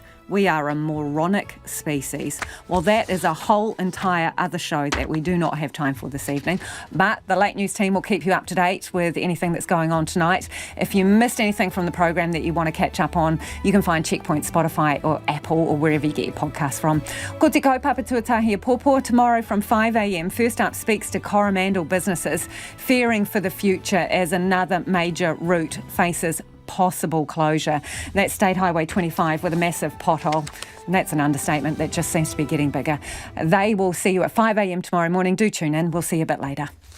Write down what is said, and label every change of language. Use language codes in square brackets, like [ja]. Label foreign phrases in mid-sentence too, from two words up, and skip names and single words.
[en] We are a moronic species. Well, that is a whole entire other show that we do not have time for this evening. But the Late News team will keep you up to date with anything that's going on tonight. If you missed anything from the program that you want to catch up on, you can find Checkpoint, Spotify or Apple or wherever you get your podcasts from. [mi] Ko te kaupapa tuatahi Pōpō [en] tomorrow from 5 a.m. First Up speaks to Coromandel businesses fearing for the future as another major route faces possible closure. That's State Highway 25 with a massive pothole. And that's an understatement that just seems to be getting bigger. They will see you at 5 a.m. tomorrow morning. Do tune in. We'll see you a bit later.